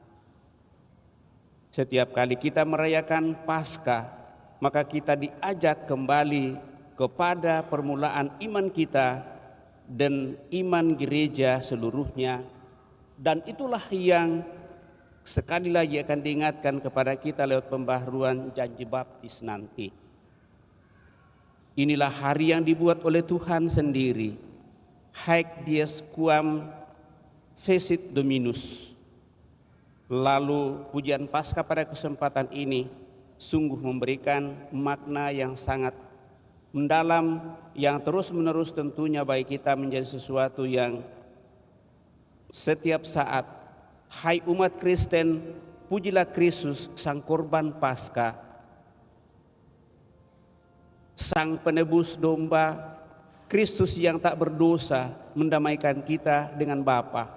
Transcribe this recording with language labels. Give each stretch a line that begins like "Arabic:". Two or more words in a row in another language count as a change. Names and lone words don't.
Indonesian: Setiap kali kita merayakan Paskah, maka kita diajak kembali kepada permulaan iman kita dan iman gereja seluruhnya, dan itulah yang sekali lagi akan diingatkan kepada kita lewat pembaharuan janji baptis nanti. Inilah hari yang dibuat oleh Tuhan sendiri.
Latin: Haec dies quam fecit Dominus.
Indonesian: Lalu pujian Paskah pada kesempatan ini sungguh memberikan makna yang sangat mendalam, yang terus-menerus tentunya bagi kita menjadi sesuatu yang setiap saat, hai umat Kristen, pujilah Kristus sang korban Paskah, sang penebus domba, Kristus yang tak berdosa mendamaikan kita dengan Bapa.